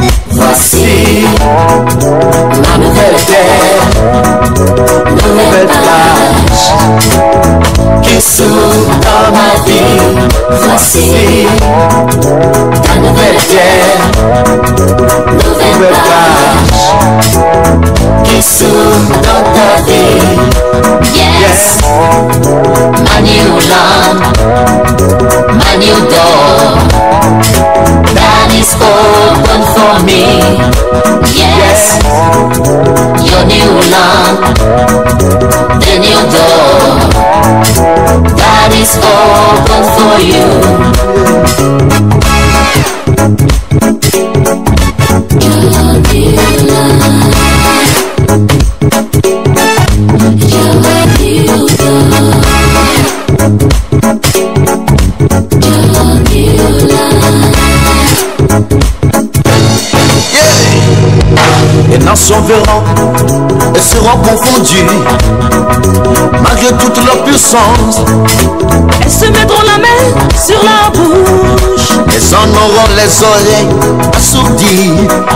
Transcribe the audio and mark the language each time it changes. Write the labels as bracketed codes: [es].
[fr] Voici ma nouvelle terre, nouvelle page qui s'ouvre dans ma vie. Voici ta nouvelle terre, nouvelle page qui s'ouvre dans ta vie. [en] Yes, my new land, my new door that is open for me. Yes, your new land, the new door that is open for you. Your new land, your new door, your new land. [fr] Les nations verront et seront confondues, malgré toute leur puissance. Elles se mettront la main sur la bouche, Elles en auront les oreilles assourdies.